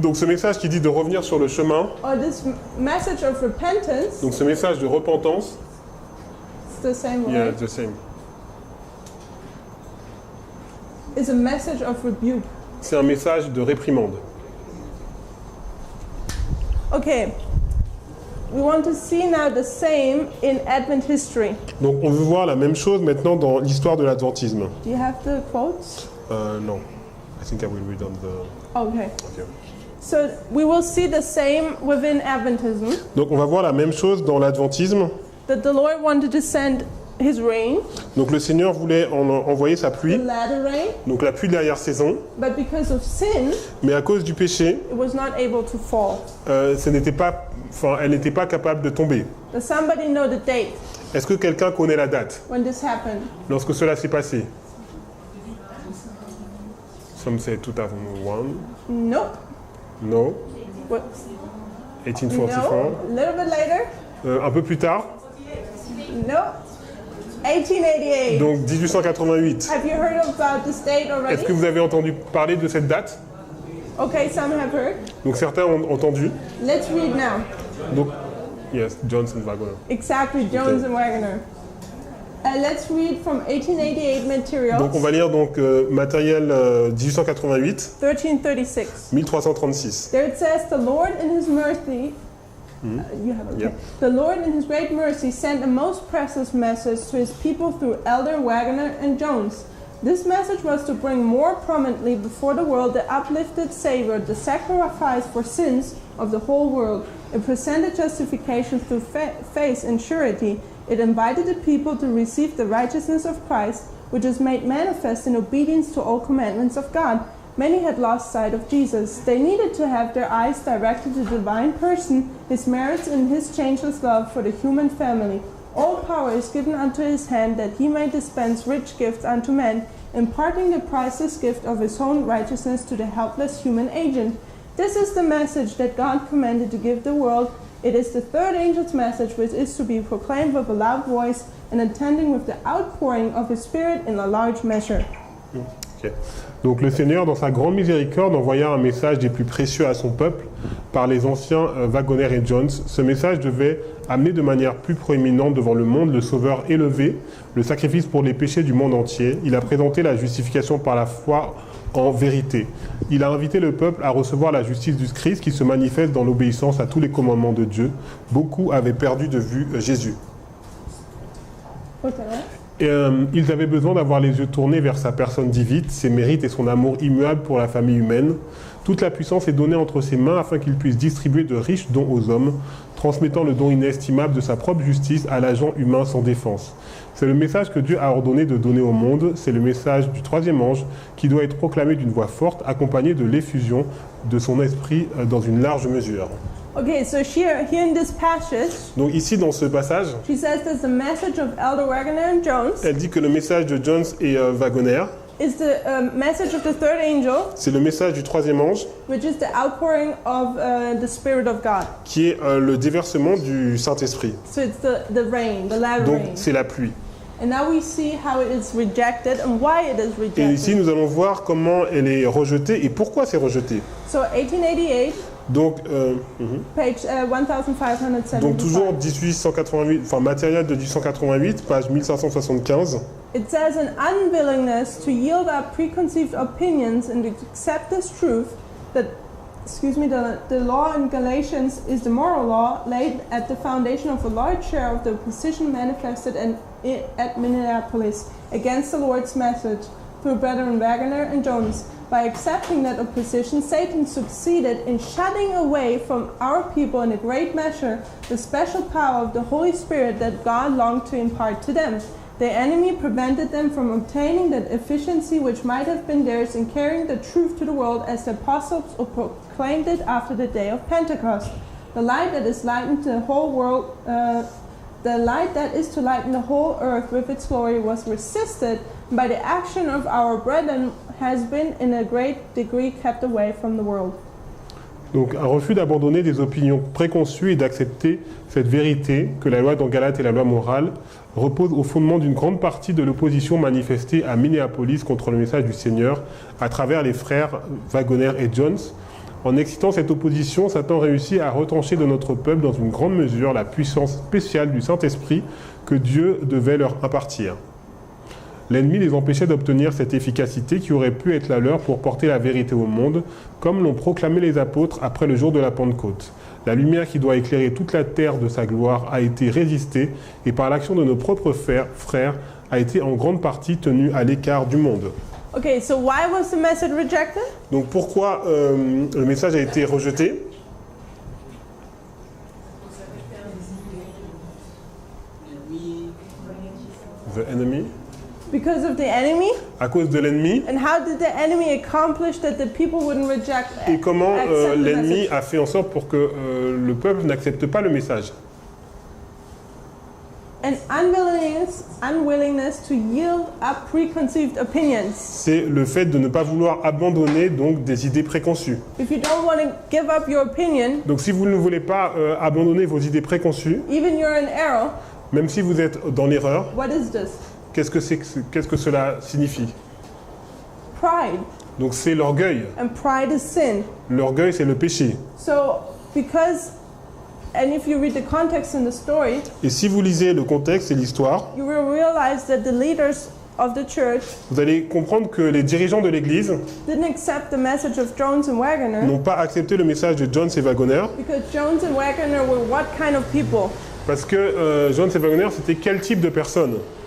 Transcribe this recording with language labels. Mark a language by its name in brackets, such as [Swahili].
[French] Donc ce message qui dit de revenir sur le chemin, [English] or this message of repentance, [French] donc ce message de repentance, [English] it's the same way, yeah, the same. is a message of rebuke. [French] C'est un message de réprimande. [English] Okay. We want to see now the same in Advent history. [French] Donc on veut voir la même chose maintenant dans l'histoire de l'adventisme. [English] Do you have the quotes? [French] Non. [English] I think I will read on the... Okay. Okay. So we will see the same within Adventism, [French] Donc on va voir la même chose dans l'adventisme. [English] that the Lord wanted to send his rain, [French] Donc le Seigneur voulait envoyer sa [English] the [French] pluie, [English] latter rain, [French] donc la pluie de l'arrière-saison, [English] but because of sin, [French] mais à cause du péché, [English] it was not able to fall. [French] ce n'était pas enfin, elle n'était pas capable de tomber. [English] Does somebody know the date [French] Est-ce que quelqu'un connaît la date [English] when this happened? [French] lorsque cela s'est passé? [English] Some say 2001. Nope. No. What? 1844. No. A little bit later. [French] Un peu plus tard. [English] No. 1888. [French] Donc 1888. [English] Have you heard about this date already? [French] Est-ce que vous avez entendu parler de cette date? [English] Okay, some have heard. [French] Donc certains ont entendu. [English] Let's read now. [French] Donc, yes, Johnson Wagner. [English] Exactly, Jones and Wagner. Let's read from 1888 materials. [French] Donc on va lire donc matériel 1888, 1336. 1336. [English] There it says, the Lord in his mercy, you have it, okay. Yep. The Lord in his great mercy sent a most precious message to his people through Elder Wagner and Jones. This message was to bring more prominently before the world the uplifted Savior, the sacrifice for sins of the whole world. It presented justification through faith and surety. It invited the people to receive the righteousness of Christ, which is made manifest in obedience to all commandments of God. Many had lost sight of Jesus. They needed to have their eyes directed to the divine person, his merits, and his changeless love for the human family. All power is given unto his hand, that he may dispense rich gifts unto men, imparting the priceless gift of his own righteousness to the helpless human agent. This is the message that God commanded to give the world. It is the third angel's message, which is to be proclaimed with a loud voice and attending with the outpouring of his Spirit in a large measure. Okay. [French] Donc le Seigneur, dans sa grande miséricorde, envoya un message des plus précieux à son peuple par les anciens Wagner et Jones. Ce message devait amener de manière plus proéminente devant le monde le Sauveur élevé, le sacrifice pour les péchés du monde entier. Il a présenté la justification par la foi en vérité. Il a invité le peuple à recevoir la justice du Christ qui se manifeste dans l'obéissance à tous les commandements de Dieu. Beaucoup avaient perdu de vue Jésus. Et, ils avaient besoin d'avoir les yeux tournés vers sa personne divine, ses mérites et son amour immuable pour la famille humaine. Toute la puissance est donnée entre ses mains afin qu'il puisse distribuer de riches dons aux hommes, transmettant le don inestimable de sa propre justice à l'agent humain sans défense. C'est le message que Dieu a ordonné de donner au monde, c'est le message du troisième ange qui doit être proclamé d'une voix forte, accompagné de l'effusion de son esprit dans une large mesure. [English] Okay, so here in this passage, [French] Donc ici dans ce passage, [English] she says that the message of Elder Wagner and Jones [French] elle dit que le message de Jones et Wagner, [English] is the message of the third angel, [French] c'est le message du troisième ange, [English] which is the outpouring of the Spirit of God. [French] qui est le déversement du Saint-Esprit. [English] So it's the rain, the loud [French] Donc [English] rain. [French] c'est la pluie. [English] And now we see how it is rejected and why it is [French] Et ici [English] rejected. [French] nous allons voir comment elle est rejetée et pourquoi c'est rejeté. [English] So 1888, [French] Donc, [English] page 1575. [French] donc toujours 1888, enfin matériel de 1888, page 1575. [English] It says an unwillingness to yield up preconceived opinions and to accept this truth that, the law in Galatians is the moral law laid at the foundation of a large share of the opposition manifested at Minneapolis against the Lord's message through Brethren Wagner and Jones. By accepting that opposition, Satan succeeded in shutting away from our people in a great measure the special power of the Holy Spirit that God longed to impart to them. The enemy prevented them from obtaining that efficiency which might have been theirs in carrying the truth to the world as the apostles proclaimed it after the day of Pentecost. The light that is lightened the whole world, the light that is to lighten the whole earth with its glory was resisted by the action of our brethren has been in a great degree kept away from the world. [French] Donc un refus d'abandonner des opinions préconçues et d'accepter cette vérité que la loi dans Galate est la loi morale repose au fondement d'une grande partie de l'opposition manifestée à Minneapolis contre le message du Seigneur à travers les frères Wagner et Jones. En excitant cette opposition, Satan réussit à retrancher de notre peuple dans une grande mesure la puissance spéciale du Saint-Esprit que Dieu devait leur impartir. L'ennemi les empêchait d'obtenir cette efficacité qui aurait pu être la leur pour porter la vérité au monde, comme l'ont proclamé les apôtres après le jour de la Pentecôte. La lumière qui doit éclairer toute la terre de sa gloire a été résistée et par l'action de nos propres frères a été en grande partie tenue à l'écart du monde. [English] Okay, so why was the message rejected? [French] Donc pourquoi le message a été rejeté? [English] The enemy? Because of the enemy. [French] À cause de l'ennemi. [English] And how did the enemy accomplish that the people wouldn't reject? [French] Et comment [English] accept the [French] l'ennemi [English] message? [French] a fait en sorte pour que le peuple n'accepte pas le message. [English] An unwillingness to yield up preconceived opinions. [French] C'est le fait de ne pas vouloir abandonner donc des idées préconçues. [English] If you don't want to give up your opinion, [French] Donc si vous ne voulez pas abandonner vos idées préconçues, [English] even you're in error, [French] même si vous êtes dans l'erreur, [English] what is this? [French] qu'est-ce que cela signifie? [English] Pride. [French] Donc c'est l'orgueil. [English] And pride is sin. [French] L'orgueil, c'est le péché. [English] So, and if you read the context in the story, [French] Et si vous lisez le contexte et l'histoire, [English] you will realize that the leaders of the church [French] vous allez comprendre que les dirigeants de l'Église [English] didn't accept the message of Jones and Waggoner [French] n'ont pas accepté le message de Jones et Waggoner, [English] because Jones and Waggoner were what kind of people? [French] parce que Jones et Waggoner, c'était quel type de personnes?